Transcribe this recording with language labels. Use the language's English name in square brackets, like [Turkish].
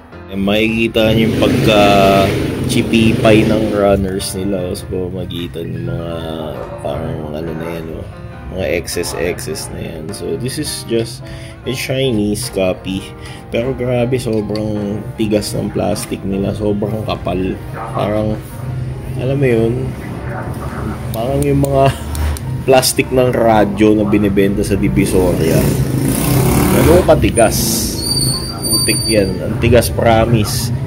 [Filipino] Makikita niyo yung pagka-chipipay ng runners nila. So, makikita niyo mga parang ano na yan, mga excess na yan. [English] So, this is just a Chinese copy. [Filipino] Pero grabe, sobrang tigas ng plastic nila. Sobrang kapal. Parang, alam mo yun, parang yung mga plastic ng radyo na binibenta sa Divisoria. Ano katigas? Putik yan. Ang tigas, promise.